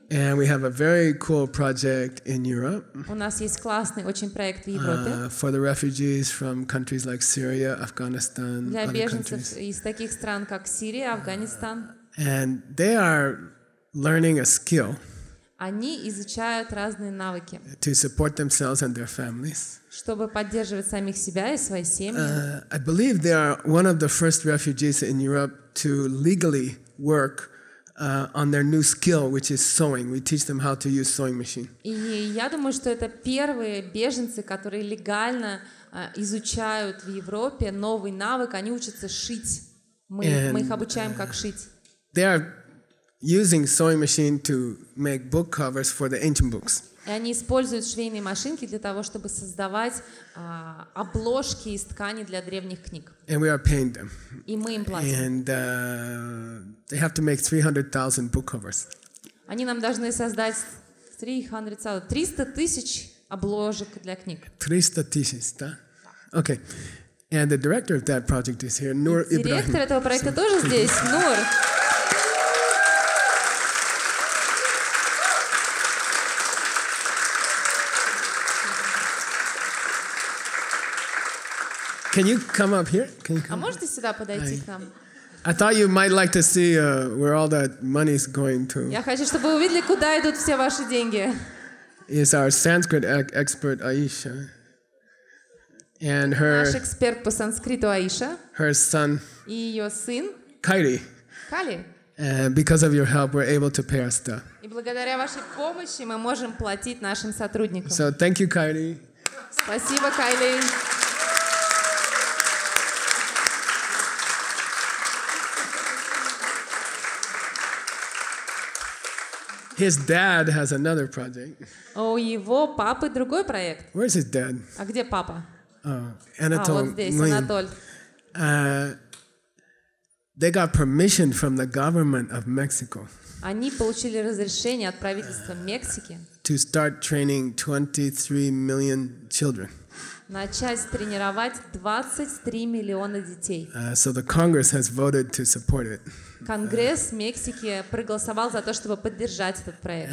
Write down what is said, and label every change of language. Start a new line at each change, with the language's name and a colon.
English: And we have a very cool project in Europe.
Russian: У нас есть классный очень проект в Европе.
English: For the refugees from countries like Syria, Afghanistan,
Russian: Для
English: other
Russian: беженцев
English: countries.
Russian: из таких стран, как Сирия, Афганистан.
English: And they are learning a skill
Russian: Они изучают разные навыки,
English: to support themselves and their families.
Russian: чтобы поддерживать самих себя и свои семьи.
English: I believe they are one of the first refugees in Europe to legally work on their new skill, which is sewing. We teach them how to use sewing machine.
Russian: И я думаю, что это первые беженцы, которые легально изучают в Европе новый навык. Они учатся шить. Мы их обучаем, как шить.
English: They are using sewing machine to make book covers for the ancient books.
Russian: И они используют швейные машинки для того, чтобы создавать обложки из ткани для древних книг.
English: And we are paying them.
Russian: И мы им платим.
English: And they have to make 300,000 book covers.
Russian: Они нам должны создать 300 тысяч обложек для книг. 300 тысяч, да? Okay.
English: And the director of that project is here, Nur Ibrahim.
Russian: Директор этого проекта тоже здесь, Нур.
English: Can you come up here? Can you
Russian: А
English: come?
Russian: можете сюда подойти к нам?
English: I thought you might like to see where all that money is going to.
Russian: Я хочу, чтобы вы увидели, куда идут все ваши деньги.
English: Is our Sanskrit expert Aisha and
Russian: Наш эксперт по санскриту Аиша
English: her son
Russian: и ее сын
English: Kairi.
Russian: Кали.
English: Because of your help, we're able to pay our stuff.
Russian: И благодаря вашей помощи мы можем платить нашим сотрудникам.
English: So thank you, Kairi.
Russian: Спасибо, Кайли.
English: His dad has another project.
Russian: У его папы другой проект.
English: Where's his dad?
Russian: А где папа?
English: Anatol.
Russian: Вот здесь, Анатоль.
English: They got permission from the government of Mexico
Russian: Они получили разрешение от правительства Мексики
English: to start training 23 million children.
Russian: начать тренировать 23 миллиона детей.
English: So the Congress has voted to support it.
Russian: Конгресс Мексики проголосовал за то, чтобы поддержать этот проект.